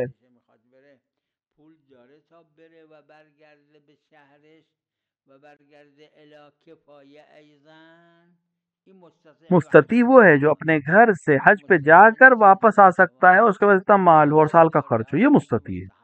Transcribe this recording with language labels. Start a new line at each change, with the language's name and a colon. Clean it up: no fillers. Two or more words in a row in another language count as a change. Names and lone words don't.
Persian: پول داره تا بره و برگرده به شهرش و برگرده
Arabic: الی کفایه
Persian: ایضا. این
Urdu: مستطیع وہ ہے جو اپنے گھر سے حج پہ جا کر واپس آ سکتا ہے، اس کے بعد اتنا مال ہو اور سال کا خرچ ہو، یہ مستطیع ہے.